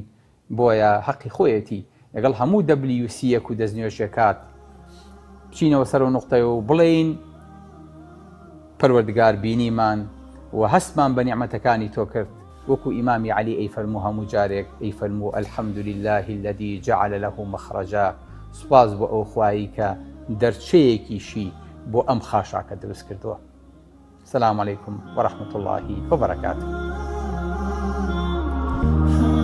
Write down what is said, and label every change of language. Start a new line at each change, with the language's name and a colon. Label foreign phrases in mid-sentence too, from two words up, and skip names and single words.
Central Kurdish: بۆیە حەقی خۆیەتی لەگەڵ هەموو WC-یەک و دەستنوێژێکات بچینەوە سەر و نوقتەیە و بڵێین پەروەردگار بینیمان و هەستمان بە نیعمەتەکانی تۆ کرد وەکو ئیمامی عەلی ئەیفەرموو هەموو جارێک ئەیفەرموو
Arabic: الحەمدولله الذی جعل له مەخرەجا،
Central Kurdish: سوپاس بۆ ئەو خوایی کە دەرچەیەکیشی بۆ ئەم خاشاکە دروست کردووە.
Arabic: سلام عەلەیکم وەرەحمەتوڵڵاهی وبەرەکاتوه.